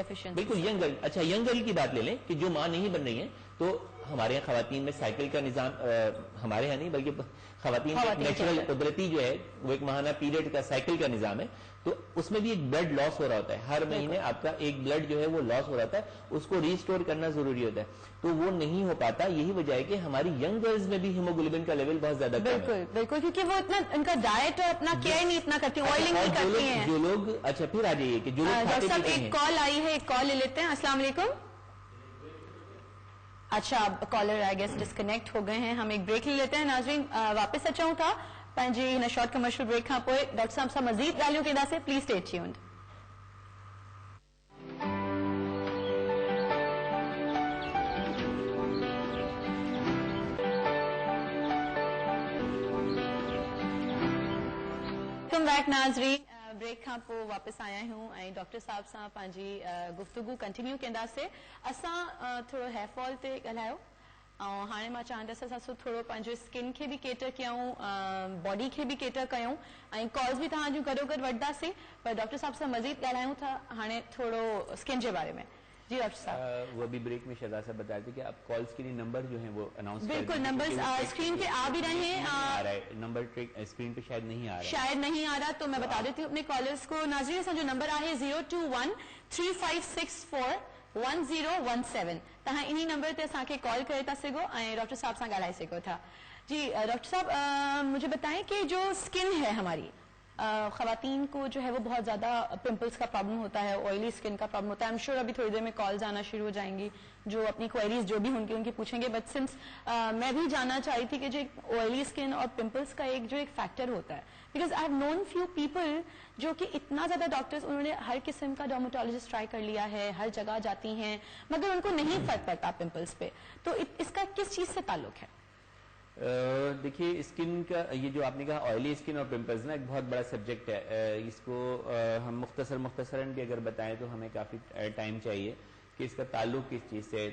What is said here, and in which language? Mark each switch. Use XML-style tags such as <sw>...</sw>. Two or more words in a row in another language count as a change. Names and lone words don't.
<ur>بالکل</ur> <en>young girl,</en> <ur>اچھا</ur> <en>young girl</en> <ur>کی بات لے لیں کہ جو ماں نہیں بن رہی ہیں, تو ہمارے یہاں خواتین میں سائیکل کا نظام, ہمارے یہاں نہیں بلکہ خواتین کا نیچرل قدرتی جو ہے وہ ایک ماہانہ پیریڈ کا سائیکل کا نظام ہے, تو اس میں بھی ایک</ur> <en>blood loss</en> <ur>ہو رہا ہوتا ہے, ہر مہینے آپ کا ایک بلڈ جو ہے وہ لاس ہو رہا ہوتا ہے, اس کو ریسٹور کرنا ضروری ہوتا ہے, تو وہ نہیں ہو پاتا. یہی وجہ ہے کہ ہماری</ur> <en>young girls</en> <ur>میں بھی ہیموگلوبن کا لیول بہت زیادہ کم ہے. بالکل بالکل, کیونکہ وہ اتنا ان کا ڈائٹ اور اپنا کیئر نہیں اتنا کرتی, آئلنگ نہیں کرتی ہیں جو لوگ. اچھا پھر آ جائیے کہ جو لوگ ڈاکٹر صاحب ایک کال آئی ہے, ایک کال لے لیتے ہیں. السلام علیکم. اچھا,</ur> <en>caller I guess disconnect</en> <ur>ہو گئے ہیں. ہم ایک بریک لے لیتے ہیں.</ur> <sd>नाज़रीन वापस अचूं था पंहिंजी हिन</sd> <en>short commercial break</en> <sd>खां पोइ. डॉक्टर साहब सां मज़ीद ॻाल्हियूं कंदासीं.</sd> <en>Please stay tuned. Welcome back</en> <sd>नाज़रीन. ब्रेक खां पोइ वापसि आया आहियूं ऐं डॉक्टर साहब सां पंहिंजी गुफ़्तगू कंटिन्यू कंदासीं. असां थोरो</sd> <en>hair fall</en> <sd>ते ॻाल्हायो ऐं हाणे मां चाहींदसि असां थोरो पंहिंजो स्किन खे बि केटर कयूं, बॉडी खे बि केटर कयूं ऐं कॉल्स बि तव्हां जूं गॾो गॾु वठंदासीं. पर डॉक्टर साहब सां मज़ीद ॻाल्हायूं था हाणे थोरो स्किन जे बारे में. जी डॉक्टर साहब.</sd> <ur>وہ ابھی بریک میں شہزاد صاحب بتائے تھے کہ آپ کالز کے لیے نمبر جو ہے وہ اناؤنس بالکل نمبر اسکرین پہ آ بھی رہے ہیں. آ رہا ہے نمبر اسکرین پہ شاید نہیں آ رہا ہے. شاید نہیں آ رہا تو میں بتا دیتی ہوں اپنے کالرز کو.</ur> <sd>नाज़रीन असां जो नंबर आहे 021-3564-1017. तव्हां इन्ही नंबर ते असांखे कॉल करे था सघो ऐं डॉक्टर साहब सां ॻाल्हाए सघो था.</sd> <ur>جی ڈاکٹر صاحب مجھے بتائیں کہ جو اسکن ہے ہماری خواتین کو جو ہے وہ بہت زیادہ پمپلز کا پرابلم ہوتا ہے، آئلی اسکن کا پرابلم ہوتا ہے.</ur> <en>I am sure</en> <ur>ابھی تھوڑی دیر میں کالز آنا شروع ہو جائیں گی جو اپنی کویریز جو بھی ہوں گی ان کی پوچھیں گے.</ur> <en>but since</en> <ur>میں بھی جاننا چاہ رہی تھی کہ جو</ur> <en>oily skin</en> <ur>اور پمپلز کا ایک فیکٹر ہوتا ہے,</ur> <en>because I have known few people</en> <ur>جو کہ اتنا زیادہ ڈاکٹرز انہوں نے ہر قسم کا ڈرماٹولوجسٹ ٹرائی کر لیا ہے، ہر جگہ جاتی ہیں مگر ان کو نہیں فرق پڑتا پمپلز پہ. تو اس کا کس چیز سے تعلق ہے? دیکھیے اسکن کا یہ جو آپ نے کہا</ur> <en>oily skin</en> <ur>اور پمپلز نا ایک بہت بڑا سبجیکٹ ہے. اس کو ہم مختصراً بھی اگر بتائیں تو ہمیں کافی ٹائم چاہیے کہ اس کا تعلق کس چیز سے ہے.</ur>